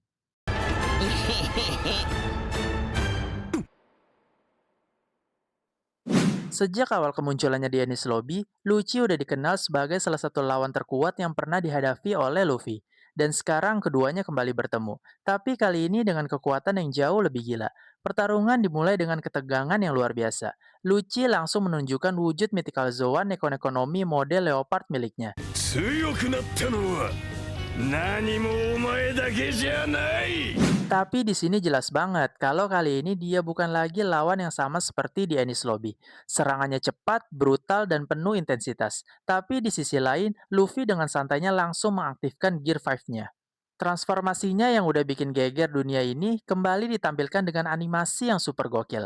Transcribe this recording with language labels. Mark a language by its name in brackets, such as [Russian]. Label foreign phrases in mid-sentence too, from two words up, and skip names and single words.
[Indonesian] Sejak awal kemunculannya di Enies Lobby, Lucci udah dikenal sebagai salah satu lawan terkuat yang pernah dihadapi oleh Luffy. Dan sekarang keduanya kembali bertemu. Tapi kali ini dengan kekuatan yang jauh lebih gila. Pertarungan dimulai dengan ketegangan yang luar biasa. Lucci langsung menunjukkan wujud mythical Zoan Neko-Neko Nomi model leopard miliknya. [Japanese] 強くなったのは何もお前だけじゃない [Indonesian] Tapi di sini jelas banget kalau kali ini dia bukan lagi lawan yang sama seperti di Enies Lobby. Serangannya cepat, brutal, dan penuh intensitas. Tapi di sisi lain, Luffy dengan santainya langsung mengaktifkan Gear 5-nya. Transformasinya yang udah bikin geger dunia ini kembali ditampilkan dengan animasi yang super gokil.